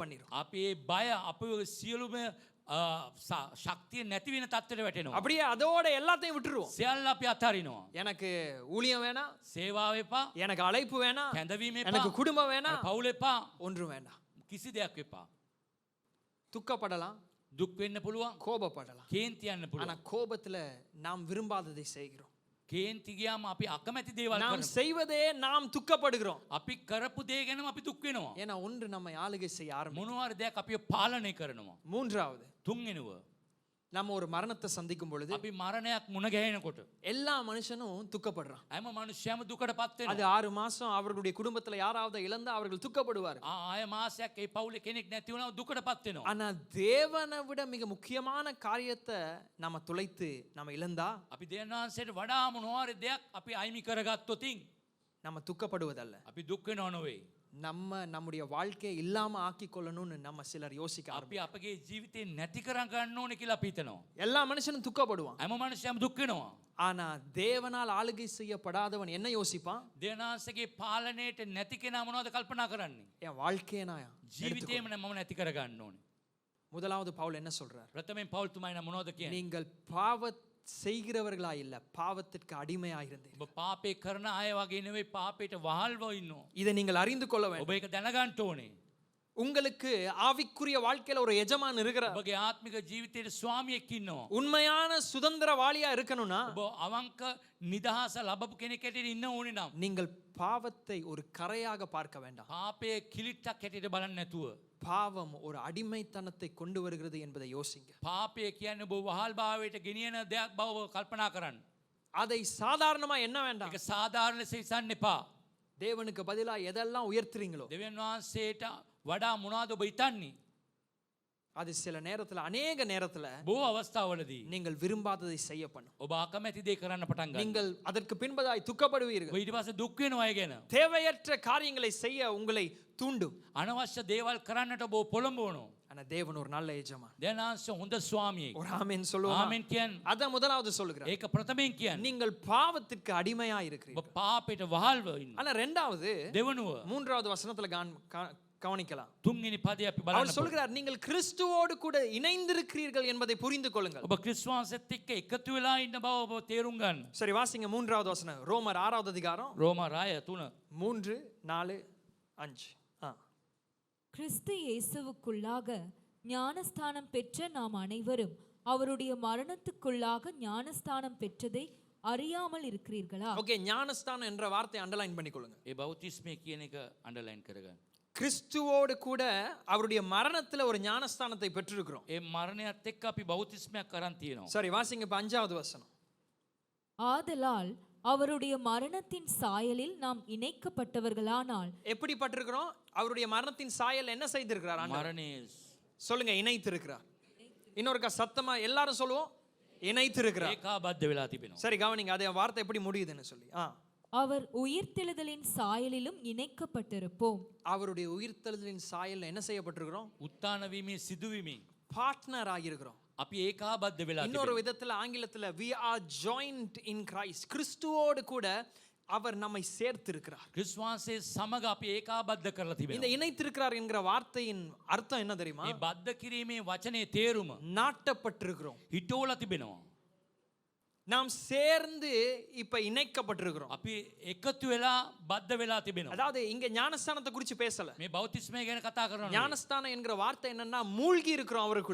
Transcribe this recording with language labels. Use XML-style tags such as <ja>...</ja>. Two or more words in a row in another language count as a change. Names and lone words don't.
<si>අපි ඒ බය අපේ සියලුම ශක්තිය නැති වෙන තත්ත්වයට වැටෙනවා.</si> <ta>அப்படியே அதோட எல்லாத்தையும் விட்டுருவோம்.</ta> <si>සියල්ල අපි අත්හරිනවා.</si> <ta>எனக்கு ஊழியம் வேணாம்,</ta> <si>සේවාව එපා,</si> <ta>எனக்கு அழைப்பு வேணாம்,</ta> <si>කැඳවීම</si> <ta>எனக்கு</ta> <si>එපා,</si> <ta>குடும்பம் வேணாம்,</ta> <si>පවුල එපා,</si> <ta>ஒன்றும் வேண்டாம்.</ta> <si>කිසි දෙයක් එපා.</si> <ta>துக்கப்படலாம்,</ta> <si>දුක් වෙන්න පුළුවන්,</si> <ta>கோபப்படலாம்.</ta> <si>කේන්ති යන්න</si> <ta>ஆனா</ta> <si>පුළුවන්.</si> <ta>கோபத்துல நாம் விரும்பாததை செய்கிறோம்.</ta> <si>කේන්ති ගියාම අපි අකමැති දේවල්</si> <ta>நாம்</ta> <si>කරනවා.</si> <ta>செய்வதே நாம் துக்கப்படுகிறோம்.</ta> <si>අපි කරපු දේ ගැනම අපි දුක් වෙනවා.</si> <ta>ஏன்னா ஒன்று நம்மை ஆளுகை செய்ய ஆரம்பிக்கும்.</ta> <si>මොනවා හරි දෙයක් අපි පාලනය කරනවා.</si> <ta>மூன்றாவது,</ta> <si>තුන්වෙනුව</si> <ta>நம்ம ஒரு மரணத்தை சந்திக்கும் பொழுது</ta> <si>අපි මරණයක් මුණ ගැහෙනකොට</si> <ta>எல்லா மனுஷனும் துக்கப்படுறான்.</ta> <si>හැම මනුෂ්‍යයම දුකටපත්</si> <ta>அது</ta> <si>වෙනවා.</si> <ta>6 மாசம் அவர்களுடைய குடும்பத்துல யாராவது இழந்தா அவர்கள் துக்கப்படுவார்.</ta> <si>ආය මාසයක් ඒ පවුලේ කෙනෙක් නැති වුණා දුකටපත් වෙනවා.</si> <ta>ஆனா தேவனை விட மிக முக்கியமான காரியத்தை நம்ம துளைத்து நம்ம இழந்தா</ta> <si>අපි දෙවියන් වහන්සේට වඩා මොනවා හරි දෙයක් අපි අයිමි කරගත්තොතින්</si> <ta>நம்ம துக்கப்படுவதல்ல,</ta> <si>අපි දුක් වෙනව නෙවෙයි.</si> <ta>நம்முடைய வாழ்க்கையை இல்லாம ஆக்கி கொள்ளணும்னு நம்ம சிலர் யோசிக்க</ta> <si>අපි අපගේ ජීවිතේ නැති කර ගන්න ඕනේ කියලා අපි හිතනවා.</si> <ta>எல்லா மனுஷனும் துக்கப்படுவான்.</ta> <si>හැම මනුෂ්‍යයම දුක් වෙනවා.</si> <ta>ஆனா தேவனால் ஆளுகை செய்யப்படாதவன் என்ன யோசிப்பான்?</ta> <si>දෙවියන්වහන්සේගේ පාලනයට නැති කෙනා මොනවද කල්පනා කරන්නේ?</si> <ta>என் வாழ்க்கையை நான்</ta> <si>ජීවිතේම මම නැති කර ගන්න ඕනේ.</si> <ta>முதலாவது பவுல் என்ன சொல்றார்?</ta> <si>ප්‍රථමයෙන් පවුල් තුමයි මොනවද කියන්නේ?</si> <ta>நீங்கள் பாவ செய்கிறவர்களா இல்ல, பாவத்திற்கு அடிமையா இருந்தீர்கள்.</ta> <si>ඔබ පාපේ කරන අය වගේ නෙවෙයි පාපයට වහල්ව ඉන්නවා.</si> <ta>இதை நீங்கள் அறிந்து கொள்ள வேண்டும்.</ta> <si>ඔබ ඒක දැනගන්න ඕනේ.</si> <ta>உங்களுக்கு ஆவிக்குரிய வாழ்க்கையில ஒரு எஜமான் இருக்கிறார்.</ta> <si>ඔබගේ ආත්මික ජීවිතයේ ස්වාමියෙක් ඉන්නවා.</si> <ta>உண்மையான சுதந்திரவாளியா இருக்கணும்னா</ta> <si>ඔබ අවංක නිදහස ලබපු කෙනෙක් හැටියට ඉන්න ඕනේ නම්</si> <ta>நீங்கள் பாவத்தை ஒரு கரையாக பார்க்க வேண்டாம்.</ta> <si>පාපයේ කිලිට්ටක් හැටියට බලන්න නැතුව</si> <ta>பாவம் ஒரு அடிமைத்தனத்தை கொண்டு வருகிறது என்பதை யோசிங்க.</ta> <si>පාපය කියන්නේ ඔබ වහල් භාවයට ගෙනියන දෙයක් බව ඔබ කල්පනා කරන්න.</si> <ta>அதை சாதாரணமா என்ன வேண்டாம்.</ta> <si>ඒක සාධාරණ ලෙස ඉස්සන්න එපා.</si> <ta>தேவனுக்கு பதிலா எதெல்லாம் உயர்த்துறீங்களோ</ta> <si>දෙවියන් වහන්සේට වඩා මොනවද ඔබ හිතන්නේ?</si> <ta>அது சில நேரத்துல, அநேக நேரத்துல</ta> <si>බොහෝ අවස්ථාවලදී</si> <ta>நீங்கள் விரும்பாததை செய்ய பண்ணும்.</ta> <si>ඔබ අකමැති දේ කරන්න පටන් ගන්නවා.</si> <ta>நீங்கள் அதற்கு பின்பதாய் துக்கப்படுவீர்கள்.</ta> <si>ඔබ ඊට පස්සේ දුක් වෙනවා ඒ ගැන.</si> <ta>தேவையற்ற காரியங்களை செய்ய உங்களை தூண்டும்.</ta> <si>අනවශ්‍ය දේවල් කරන්නට ඔබ පොළඹවනවා.</si> <ta>ஆனா தேவன் ஒரு நல்ல எஜமான்.</ta> <si>දෙවියන් වහන්සේ හොඳ ස්වාමියෙක්.</si> <ta>ஒரு ஆமென் சொல்லுவோமா?</ta> <si>ආමෙන් කියන්නේ.</si> <ta>அத முதலாவது சொல்லுகிறார்.</ta> <si>ඒක ප්‍රථමයෙන් කියන්නේ.</si> <ta>நீங்கள் பாவத்திற்கு அடிமையா</ta> <si>ඔබ</si> <ta>இருக்கிறீர்கள்.</ta> <si>පාපයට වහල්ව ඉන්නවා.</si> <ta>ஆனா ரெண்டாவது,</ta> <si>දෙවනුව</si> <ta>மூன்றாவது வசனத்துல கவனிக்கலாம்.</ta> <si>තුන්වෙනි පදේ අපි</si> <ta>அவர்</ta> <si>බලන්න.</si> <ta>சொல்கிறார், நீங்கள் கிறிஸ்துவோடு கூட இணைந்திருக்கிறீர்கள் என்பதை புரிந்து கொள்ளுங்கள்.</ta> <si>ඔබ ක්‍රිස්තුස් වහන්සේත් එක්ක එකතු වෙලා ඉන්න බව ඔබ තේරුම් ගන්න.</si> <ta>சரி, வாசிங்க மூன்றாவது வசனம். ரோமர் 6வது அதிகாரம்</ta> <si>රෝම රාය 3 3 4 5.</si> <ta>கிறிஸ்து இயேசுவுக்குள்ளாக ஞானஸ்தானம் பெற்ற நாம் அனைவரும் அவருடைய மரணத்துக்குள்ளாக ஞானஸ்தானம் பெற்றதை அறியாமல் இருக்கிறீர்களா? ஓகே, ஞானஸ்தானம் என்ற வார்த்தை அண்டர்லைன் பண்ணிக்கொள்ளுங்க.</ta> <si>ඒ බෞතිස්මය කියන එක අන්ඩර්ලයින් කරගන්න.</si> <ta>கிறிஸ்துவோடு கூட அவருடைய மரணத்துல ஒரு ஞானஸ்தானத்தை பெற்றிருக்கிறோம்.</ta> <si>ඒ මරණයත් එක්ක අපි බෞතිස්මයක් කරන් තියෙනවා.</si> <ta>சரி, வாசிங்க இப்ப 5வது வசனம். ஆதலால் அவருடைய மரணத்தின் சாயலில் நாம் இணைக்கப்பட்டவர்களானால். எப்படி பட்டிருக்கிறோம்? அவருடைய மரணத்தின் சாயல் என்ன செய்திருக்கிறார் ஆண்டவர்?</ta> <si>මරණය</si> <ta>சொல்லுங்க, இணைத்திருக்கிறார். இன்னொருக்கா சத்தமா எல்லாரும் சொல்லுவோம், இணைத்திருக்கிறார்.</ta> <si>ඒකාබද්ධ වෙලා තිබෙනවා.</si> <ta>சரி, கவனிங்க, அதே வார்த்தை எப்படி முடியுதுன்னு சொல்லி. அவர் உயிர்த்தெழுதலின் சாயலிலும் இணைக்கப்பட்டிருப்போம். அவருடைய உயிர்த்தெழுதலின் சாயல்ல என்ன செய்யப்பட்டிருக்கிறோம்?</ta> <si>උත්තාන වීමේ සිදුවීමේ</si> <ta>பார்ட்னர் ஆகியிருக்கிறோம்.</ta> <si>අපි ඒකාබද්ධ වෙලා</si> <ta>இன்னொரு</ta> <si>තිබෙනවා.</si> <ta>விதத்துல ஆங்கிலத்துல</ta> <en>we are joined in Christ.</en> <ta>கிறிஸ்துவோடு கூட அவர் நம்மை சேர்த்திருக்கிறார்.</ta> <si>ක්‍රිස්තුස් වහන්සේ සමග අපි ඒකාබද්ධ කරලා</si> <ta>இந்த</ta> <si>තිබෙනවා.</si> <ta>இணைத்திருக்கிறார் என்கிற வார்த்தையின் அர்த்தம் என்ன தெரியுமா?</ta> <si>මේ බද්ධ කිරීමේ වචනේ තේරුම</si> <ta>நாட்டப்பட்டிருக்கிறோம்.</ta> <si>හිටෝලා තිබෙනවා.</si> <ta>நாம் சேர்ந்து இப்ப இணைக்கப்பட்டிருக்கிறோம்.</ta> <si>අපි එකතු වෙලා බද්ධ වෙලා තිබෙනවා.</si> <ta>அதாவது இங்க ஞானஸ்தானத்தை குறித்து பேசல.</ta> <si>මේ බෞතිස්මය ගැන කතා කරනවා.</si> <ta>ஞானஸ்தானம் என்கிற வார்த்தை என்னன்னா மூழ்கி இருக்கிறோம் அவருக்குள்ள.</ta>